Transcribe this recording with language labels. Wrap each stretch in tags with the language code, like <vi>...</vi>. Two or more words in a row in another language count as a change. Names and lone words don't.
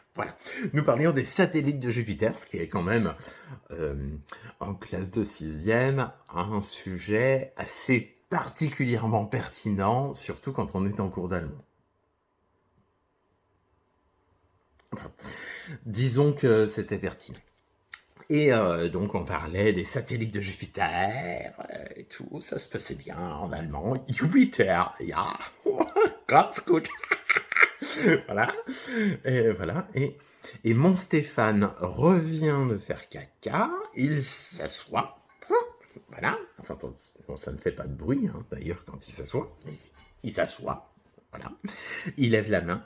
<fr>Voilà, nous parlions des satellites de Jupiter, ce qui est quand même, en classe de 6e, un sujet assez particulièrement pertinent, surtout quand on est en cours d'allemand. Enfin, disons que c'était pertinent. Et donc on parlait des satellites de Jupiter et tout, ça se passait bien en allemand.</fr> <de>Jupiter, ja, ganz gut.</de> <fr>Voilà. Et voilà. Et mon Stéphane revient de faire caca, il s'assoit. Voilà. Enfin, bon, ça ne fait pas de bruit, hein, d'ailleurs, quand il s'assoit. Il s'assoit. Voilà. Il lève la main.</fr>